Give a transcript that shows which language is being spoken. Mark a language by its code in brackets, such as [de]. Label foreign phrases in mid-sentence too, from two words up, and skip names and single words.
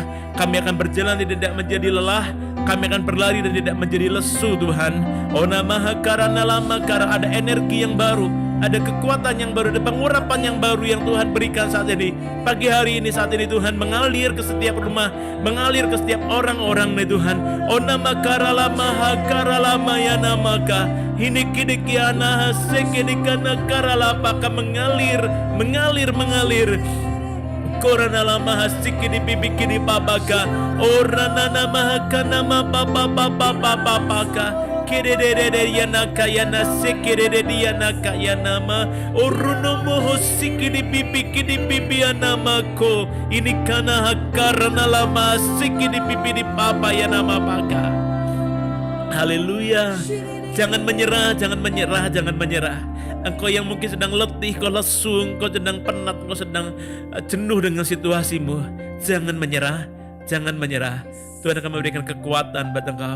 [id] Kami akan berjalan dan tidak menjadi lelah. Kami akan berlari dan tidak menjadi lesu Tuhan. Ona maha karana lama karena ada energi yang baru, Ada kekuatan yang baru, ada pengurapan yang baru yang Tuhan berikan saat ini. Pagi hari ini, saat ini Tuhan mengalir ke setiap rumah, mengalir ke setiap orang-orang nih Tuhan. Onama karalama hakaralama ya namaka. Ini kini kiana hasekedikana karalapaka mengalir. Korana lama hasiki di bibi kini babaka. Orana nama kana ma papa papa papa paka. Kedede yanaka yana sekedede yanaka yanama. Orunomo hosiki di bibi anamako. Ini kana hakarana lama hasiki di bibi di papa yanama paka. Haleluya. Jangan menyerah, jangan menyerah, jangan menyerah. Engkau yang mungkin sedang letih, kau lesu, kau sedang penat, kau sedang jenuh dengan situasimu. Jangan menyerah, jangan menyerah. Tuhan akan memberikan kekuatan buat engkau.